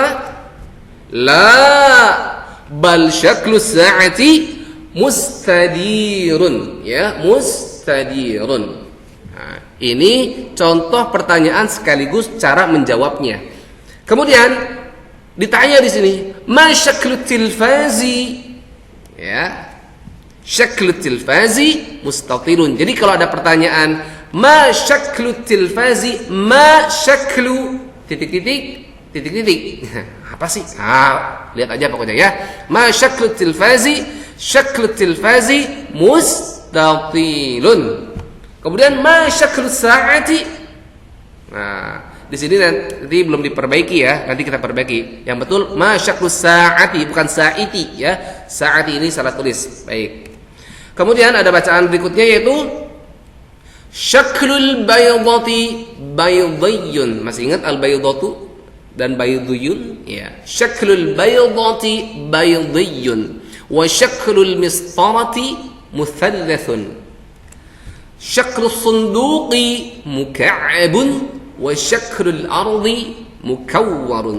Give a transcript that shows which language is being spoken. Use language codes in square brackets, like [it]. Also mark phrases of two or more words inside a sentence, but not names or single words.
[ar] لا، بل شكل الساعة مستدير. يا، مستدير. [id] Nah, ini contoh pertanyaan sekaligus cara menjawabnya. Kemudian ditanya di sini, [ar] ما شكل التلفاز? يا، شكل التلفاز مستطيل. [id] Jadi kalau ada pertanyaan [ar] ما شكل التلفاز, ما شكل [id] titik-titik titik-titik. Apa sih? Ah, lihat aja pokoknya ya. [ar] ما شكل التلفاز، شكل التلفاز مستطيل. Kemudian ما شكل الساعة. [id] Nah, di sini nanti belum diperbaiki ya, nanti kita perbaiki. [ar] Yang betul ما شكل الساعة, [id] bukan sa'iti ya. Sa'ati ini salah tulis. Baik. Kemudian ada bacaan berikutnya yaitu [ar] شكل البيضة بيضي. [id] Masih ingat al-baydatu dan baydiyun? Ya. [ar] شكل البيضة بيضي وشكل المسطرة مثلث. شكل الصندوق مكعب وشكل الأرض مكور.